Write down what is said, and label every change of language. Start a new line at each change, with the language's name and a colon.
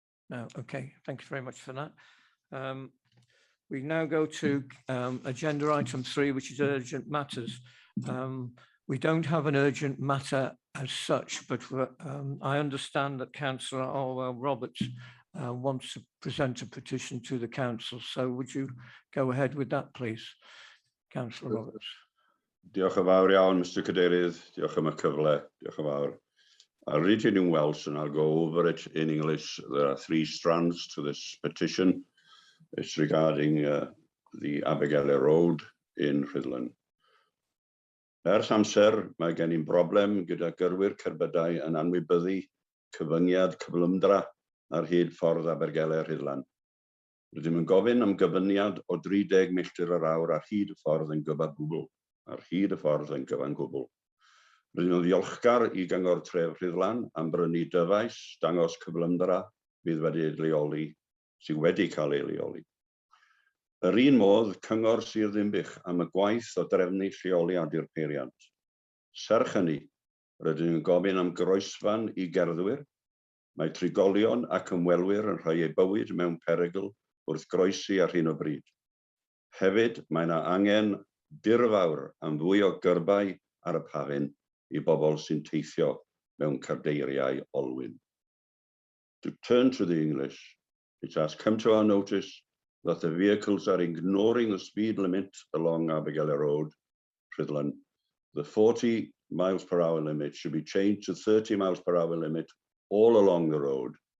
English: No. Okay, thank you very much for that. We now go to agenda item 3, which is urgent matters. We don't have an urgent matter as such, but I understand that Councillor Orwell Roberts wants to present a petition to the council. So would you go ahead with that, please, Councillor Roberts?
Welsh: Diolch yn fawr iawn, Mr Cadeirydd. Diolch am y cyfle. Diolch yn fawr.
English: I'll read it in Welsh and I'll go over it in English. There are 3 strands to this petition. It's regarding the Abergele Road in Rhuddlan.
Welsh: Ers amser, mae gen i'n broblem gyda gyrwyr cerbydau yn anwybyddu cyfyngiad cyflymdra ar hyd ffordd Abergele Rhuddlan. Rydym yn gofyn am gyfyniad o 30 milltir yr awr ar hyd y ffordd yn gyfan gwbl. Rydym yn ddiolchgar i gyngor tref Rhuddlan am brynu dyfais dangos cyflymdra sydd wedi cael ei leoli. Yr un modd, Cyngor Sir Ddinbych am y gwaith o drefnu lleoliadu'r peiriant. Serch hynny, rydym yn gofyn am groesfan i gerddwyr, mae trigolion ac ymwelwyr yn rhoi eu bywyd mewn perygl wrth groesi ar hyn o bryd. Hefyd, mae yna angen dirfawr am fwy o gyrbau ar y pafin i bobl sy'n teithio mewn cardeiriau olwyn.
English: To turn to the English, it has come to our notice that the vehicles are ignoring the speed limit along Abergele Road, Rhuddlan. The 40 miles per hour limit should be changed to 30 miles per hour limit all along the road.